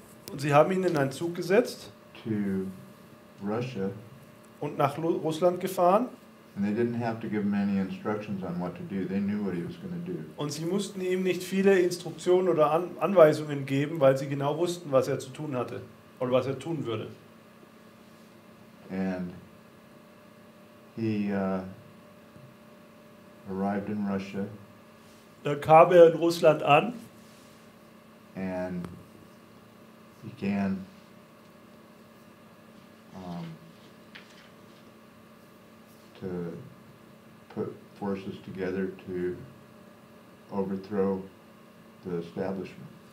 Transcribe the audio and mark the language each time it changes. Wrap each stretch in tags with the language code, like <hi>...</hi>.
<de>Und sie haben ihn in einen Zug gesetzt</de> <en>to Russia,</en> <de>und nach Russland gefahren.</de> <en>and they didn't have to give him any instructions on what to do. They knew what he was going to do.</en> <de>Und sie mussten ihm nicht viele Instruktionen oder Anweisungen geben, weil sie genau wussten, was er zu tun hatte. oder was er tun würde.</de> <en>And he arrived in Russia</en> <de>Dann kam er in Russland an</de> <en>and began to put forces together to overthrow the establishment.</en>